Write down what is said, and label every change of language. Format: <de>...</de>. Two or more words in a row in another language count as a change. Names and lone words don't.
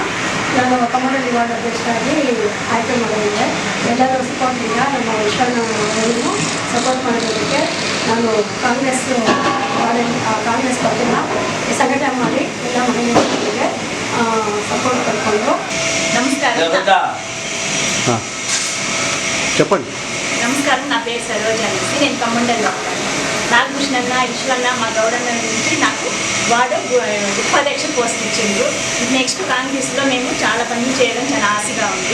<kn>ನಾನು ಕಮ್ಮಗೊಂಡನಹಳ್ಳಿ ವಾರ್ಡ್ ಅಧ್ಯಕ್ಷರಾಗಿ ಆಯ್ಕೆ ಮಾಡಿದ್ದೆ. ಎಲ್ಲರೂ ಸಪೋರ್ಟಿಂದ ನಮ್ಮ ವಿಶ್ವಣ್ಣವರಿಗೂ ಸಪೋರ್ಟ್ ಮಾಡೋದಕ್ಕೆ ನಾನು ಕಾಂಗ್ರೆಸ್ ಪಕ್ಷನ ಸಂಘಟನೆ ಮಾಡಿ ಎಲ್ಲ ಮಹಿಳೆಯರಿಗೆ ಸಪೋರ್ಟ್ ಪಡ್ಕೊಂಡು. ನಮಸ್ಕಾರ,</kn> <te>నా పేరు సరోజ అనేసి. నేను కమ్మండల్లో నాగభూషణన్న విశ్వన్న మా గౌడన్న నుంచి నాకు వాడు ఉపాధ్యక్ష పోస్ట్ ఇచ్చిండ్రు. నెక్స్ట్ కాంగ్రెస్లో మేము చాలా పనులు చేయడం చాలా ఆశగా ఉంది.</te>